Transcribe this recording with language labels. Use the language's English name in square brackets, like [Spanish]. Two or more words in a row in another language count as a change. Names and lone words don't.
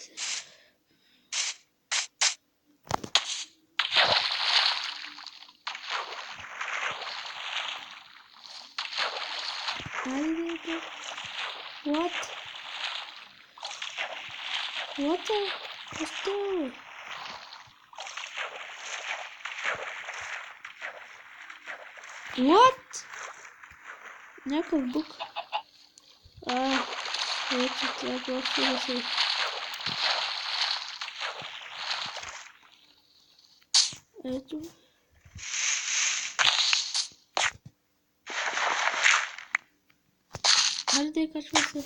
[Bulgarian] Айде. [English] What? What the? [Bulgarian] Защо? What? Някакъв бук. Ето това просто да се... Ето. Хайде да качва се.